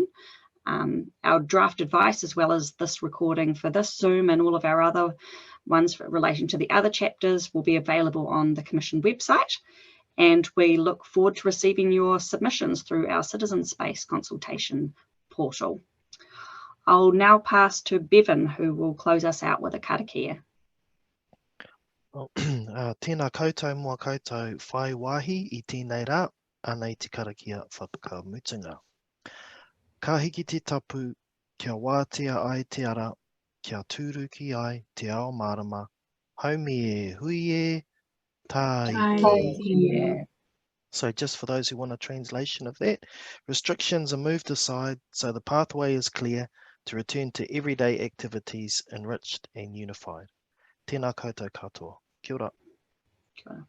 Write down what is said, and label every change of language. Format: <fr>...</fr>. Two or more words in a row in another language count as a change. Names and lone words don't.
<en>Our draft advice, as well as this recording for this Zoom and all of our other ones relating to the other chapters, will be available on the Commission website. And we look forward to receiving your submissions through our Citizen Space consultation portal. I'll now pass to Bevan, who will close us out with a karakia.</en> <mi>Tēnā koutou mua koutou whai wahi I tēnei rā, anei te karakia whakamutunga. Ka hiki te tapu, kia wātea ai te ara, kia tūruki ai te ao marama, haumi e hui e, tai.</mi> <en>So just for those who want a translation of that, restrictions are moved aside so the pathway is clear to return to everyday activities enriched and unified.</en> <mi>Tēnā koutou katoa. Kia ora.</mi>